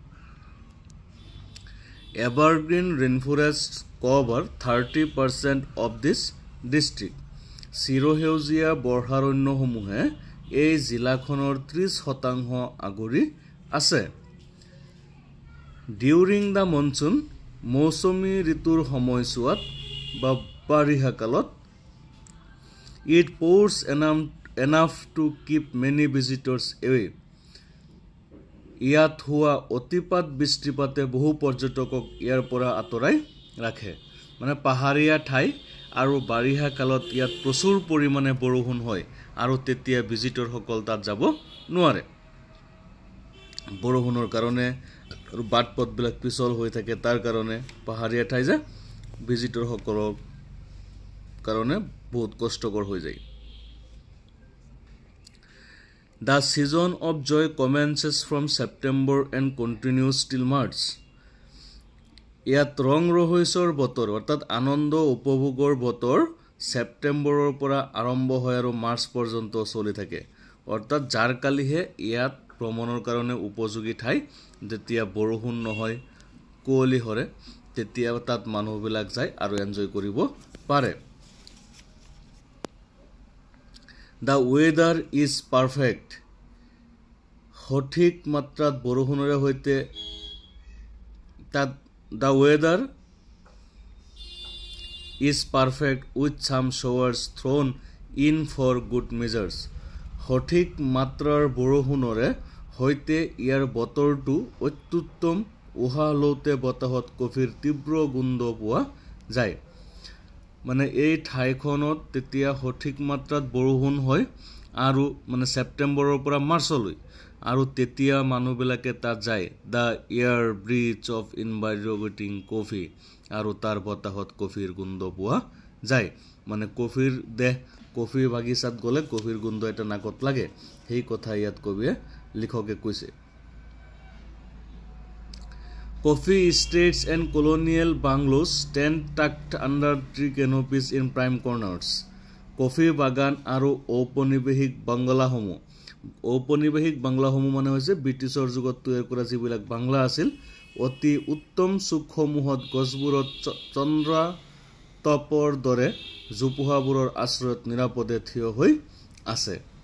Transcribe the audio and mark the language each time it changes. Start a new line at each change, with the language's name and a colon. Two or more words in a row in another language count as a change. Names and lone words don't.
English: evergreen rainforest cover 30% of this district.
Assamese: চিৰসেউজীয়া বৰ্ষাৰণ্যসমূহে এই জিলাখনৰ 30% আগুৰি আছে।
English: during the monsoon,
Assamese: মৌচুমী ঋতুৰ সময়ছোৱাত বা বাৰিষা কালত,
English: it pours enough to keep many visitors away.
Assamese: ইয়াত হোৱা অতিপাত বৃষ্টিপাতে বহু পৰ্যটকক ইয়াৰ পৰা আঁতৰাই ৰাখে। মানে পাহাৰীয়া ঠাই আৰু বাৰিষা কালত ইয়াত প্ৰচুৰ পৰিমাণে বৰষুণ হয় আৰু তেতিয়া ভিজিটৰসকল তাত যাব নোৱাৰে বৰষুণৰ কাৰণে আৰু বাট পথবিলাক পিছল হৈ থাকে তাৰ কাৰণে পাহাৰীয়া ঠাই যে ভিজিটৰসকলৰ কাৰণে বহুত কষ্টকৰ হৈ যায়
English: The season of joy commences from September and continues till March.
Assamese: ইয়াত ৰং ৰহস্যৰ বতৰ অৰ্থাৎ আনন্দ উপভোগৰ বতৰ ছেপ্টেম্বৰৰ পৰা আৰম্ভ হয় আৰু মাৰ্চ পৰ্যন্ত চলি থাকে অৰ্থাৎ জাৰকালিহে ইয়াত ভ্ৰমণৰ কাৰণে উপযোগী ঠাই যেতিয়া বৰষুণ নহয় কুঁৱলী হৰে তেতিয়া তাত মানুহবিলাক যায় আৰু এনজয় কৰিব পাৰে
English: The weather is perfect.
Assamese: সঠিক মাত্ৰাত বৰষুণৰে হৈতে তাত
English: The weather is perfect with some showers thrown in for good measures.
Assamese: সঠিক মাত্ৰাৰ বৰষুণৰে হৈতে ইয়াৰ বতৰটো অত্যুত্তম উহা লওঁতে বতাহত কফিৰ তীব্ৰ গোন্ধ পোৱা যায় মানে এই ঠাইখনত তেতিয়া সঠিক মাত্ৰাত বৰষুণ হয় আৰু মানে ছেপ্টেম্বৰৰ পৰা মাৰ্চলৈ আৰু তেতিয়া মানুহবিলাকে তাত যায়
English: the air breeze of invigorating coffee
Assamese: আৰু তাৰ বতাহত কফিৰ গোন্ধ পোৱা যায় মানে কফিৰ দেহ কফি বাগিচাত গ'লে কফিৰ গোন্ধ এটা নাকত লাগে সেই কথা ইয়াত কবিয়ে লিখকে কৈছে
English: Coffee estates and colonial bungalows stand tucked under tree canopies in prime corners.
Assamese: Coffee bagan aru ঔপনিবেশিক বাংলাসমূহ ঔপনিবেশিক বাংলাসমূহ মানে হৈছে ব্ৰিটিছৰ যুগত তৈয়াৰ কৰা যিবিলাক বাংলা আছিল অতি উত্তম সুখসমূহত গছবোৰত চন্দ্ৰা তপৰ দৰে জোপোহাবোৰৰ আশ্ৰয়ত নিৰাপদে থিয় হৈ আছে